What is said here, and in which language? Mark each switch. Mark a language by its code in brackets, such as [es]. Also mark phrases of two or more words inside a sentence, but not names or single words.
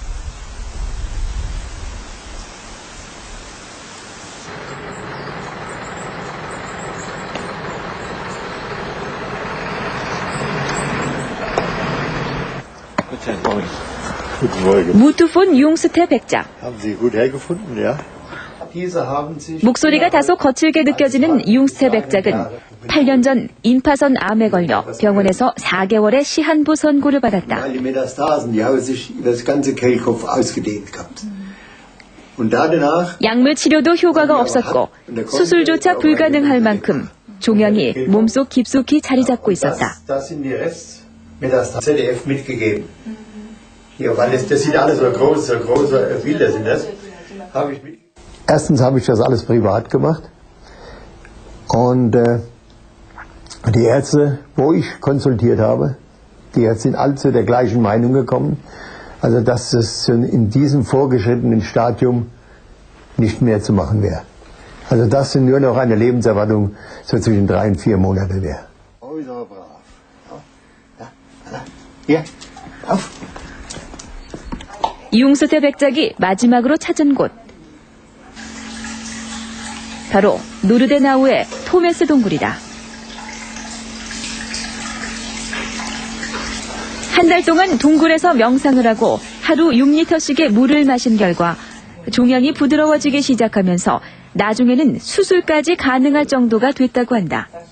[de] Guten Morgen. [ko] 무투폰 융스테 백작. [de] Haben Sie gut hergefunden, ja? [ko] 목소리가 다소 거칠게 느껴지는 융스테 백작은 8년 전 임파선 암에 걸려 병원에서 4개월의 시한부 선고를 받았다. [de] Die Metastasen, die haben sich über das ganze Kehlkopf ausgedehnt gehabt. Und danach [ko] 약물 치료도 효과가 없었고 수술조차 불가능할 만큼 종양이 몸속 깊숙이 자리 잡고 있었다. [de] das sind die Restmetastasen ZDF mitgegeben. Hier, weil das sind alles so große Bilder sind das. Habe ich mit Erstens habe ich das alles privat gemacht und die Ärzte, wo ich konsultiert habe, die sind alle zu der gleichen Meinung gekommen, also dass es in diesem vorgeschrittenen Stadium nicht mehr zu machen wäre. Also dass nur noch eine Lebenserwartung so zwischen 3 und 4 Monate wäre. Äußere brav. Hier, auf. [ko] 융스테 백작이 마지막으로 찾은 곳. 바로 노르데나우의 토메스 동굴이다. 한 달 동안 동굴에서 명상을 하고 하루 6리터씩의 물을 마신 결과 종양이 부드러워지기 시작하면서 나중에는 수술까지 가능할 정도가 됐다고 한다.